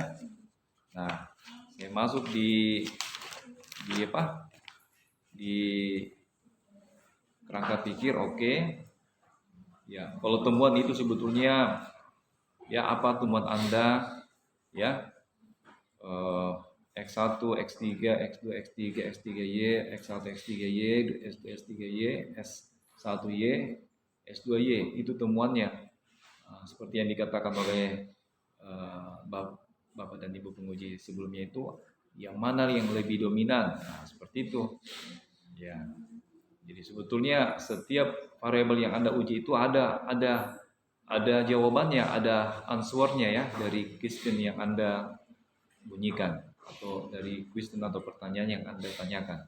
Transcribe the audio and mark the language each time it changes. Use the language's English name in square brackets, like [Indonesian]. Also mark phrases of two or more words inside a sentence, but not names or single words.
[Indonesian] Nah, saya masuk di apa? Di kerangka pikir, oke. Ya, kalau temuan itu sebetulnya, ya, apa temuan Anda, ya, X1, X3, X2, X3, X3Y, X1, X3Y, S2, S3Y, S1Y, S2Y, itu temuannya. Seperti yang dikatakan oleh Bapak dan Ibu penguji sebelumnya itu, yang mana yang lebih dominan. Nah, seperti itu. Ya. Jadi sebetulnya setiap variabel yang Anda uji itu ada jawabannya, ada answernya, ya, dari question yang Anda bunyikan atau dari question atau pertanyaan yang Anda tanyakan.